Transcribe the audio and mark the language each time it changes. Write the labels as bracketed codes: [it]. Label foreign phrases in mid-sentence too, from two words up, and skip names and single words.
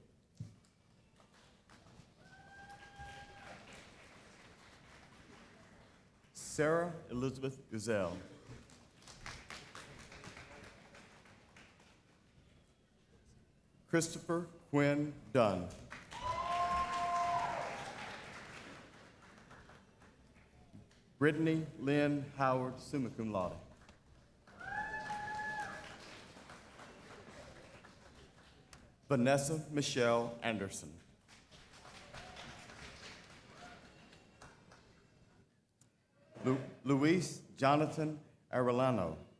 [en] Sarah Elizabeth Gazelle. Christopher Quinn Dunn. Brittany Lynn Howard, [la] summa cum laude. [en] Vanessa Michelle Anderson. Luis Jonathan Arellano.